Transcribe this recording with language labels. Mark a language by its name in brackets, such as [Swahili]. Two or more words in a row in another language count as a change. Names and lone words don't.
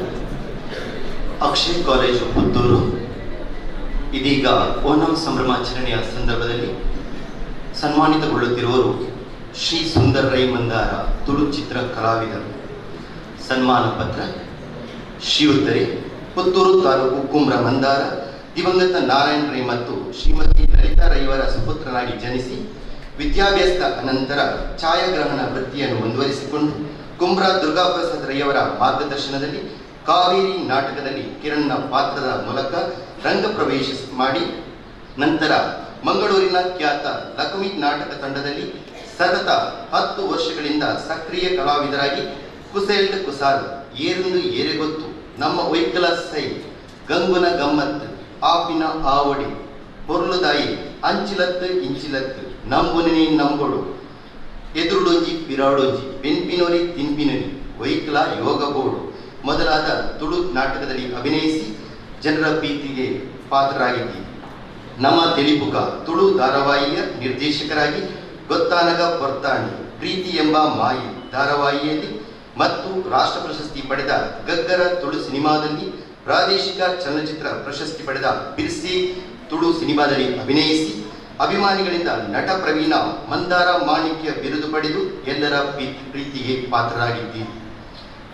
[Kannada] ಅಕ್ಷಯ್ ಕಾಲೇಜು ಪುತ್ತೂರು ಇದೀಗ ಓಣಂ ಸಂಭ್ರಮಾಚರಣೆಯ ಸಂದರ್ಭದಲ್ಲಿ ಸನ್ಮಾನಿತಗೊಳ್ಳುತ್ತಿರುವರು ಶ್ರೀ ಸುಂದರ್ ರೈ ಮಂದಾರ ತುಳು ಚಿತ್ರ ಕಲಾವಿದರು. ಸನ್ಮಾನ ಪತ್ರ ಶ್ರೀಯುತರೇ ಪುತ್ತೂರು ತಾಲೂಕು ಕುಮ್ರ ಮಂದಾರ ದಿವಂಗತ ನಾರಾಯಣ ರೈ ಮತ್ತು ಶ್ರೀಮತಿ ಲಲಿತಾ ರೈವರ ಸುಪುತ್ರನಾಗಿ ಜನಿಸಿ ವಿದ್ಯಾಭ್ಯಾಸದ ಅನಂತರ ಛಾಯಾಗ್ರಹಣ ವೃತ್ತಿಯನ್ನು ಮುಂದುವರಿಸಿಕೊಂಡು ಕುಮ್ರ ದುರ್ಗಾಪ್ರಸಾದ್ ರೈಯವರ ಮಾರ್ಗದರ್ಶನದಲ್ಲಿ ಕಾವೇರಿ ನಾಟಕದಲ್ಲಿ ಕಿರಣ್ನ ಪಾತ್ರದ ಮೂಲಕ ರಂಗ ಪ್ರವೇಶ ಮಾಡಿ ನಂತರ ಮಂಗಳೂರಿನ ಖ್ಯಾತ ಲಕ್ಷ್ಮಿ ನಾಟಕ ತಂಡದಲ್ಲಿ ಸತತ 10 ವರ್ಷಗಳಿಂದ ಸಕ್ರಿಯ ಕಲಾವಿದರಾಗಿ ಕುಸೆಲ್ಡ್ ಕುಸಾಲ್, ಏರುಂದು ಏರೆಗೊತ್ತು, ನಮ್ಮ ಒಯ್ಕಲ ಸೈ, ಗಂಗುನ ಗಮ್ಮತ್, ಆಪಿನ ಆವಡಿ, ಪೊರ್ಲುದಾಯಿ, ಅಂಚಿಲತ್ತು ಇಂಚಿಲತ್ತು, ನಂಬುನಿ ನಂಬೊಡು, ಎದುರುಡೊಂಜಿ ಪಿರಾಡೊಂಜಿ, ಬೆನ್ಪಿನೊರಿ ತಿನ್ಪಿನೊರಿ, ಒಯ್ಕಲ ಯೋಗ ಬೋರ್ಡು ಮೊದಲಾದ ತುಳು ನಾಟಕದಲ್ಲಿ ಅಭಿನಯಿಸಿ ಜನರ ಪ್ರೀತಿಗೆ ಪಾತ್ರರಾಗಿದ್ದೀವಿ. ನಮ್ಮ ತೆಲಿಪುಕ ತುಳು ಧಾರಾವಾಹಿಯ ನಿರ್ದೇಶಕರಾಗಿ ಗೊತ್ತಾನಗ ಪೊರ್ತಾಣಿ, ಪ್ರೀತಿ ಎಂಬ ಮಾಯಿ ಧಾರಾವಾಹಿಯಲ್ಲಿ ಮತ್ತು ರಾಷ್ಟ್ರ ಪ್ರಶಸ್ತಿ ಪಡೆದ ಗಗ್ಗರ ತುಳು ಸಿನಿಮಾದಲ್ಲಿ, ಪ್ರಾದೇಶಿಕ ಚಲನಚಿತ್ರ ಪ್ರಶಸ್ತಿ ಪಡೆದ ಬಿರ್ಸಿ ತುಳು ಸಿನಿಮಾದಲ್ಲಿ ಅಭಿನಯಿಸಿ ಅಭಿಮಾನಿಗಳಿಂದ ನಟ ಪ್ರವೀಣ ಮಂದಾರ ಮಾಣಿಕ್ಯ ಬಿರುದು ಪಡೆದು ಎಲ್ಲರ ಪ್ರೀತಿಗೆ ಪಾತ್ರರಾಗಿದ್ದೀವಿ.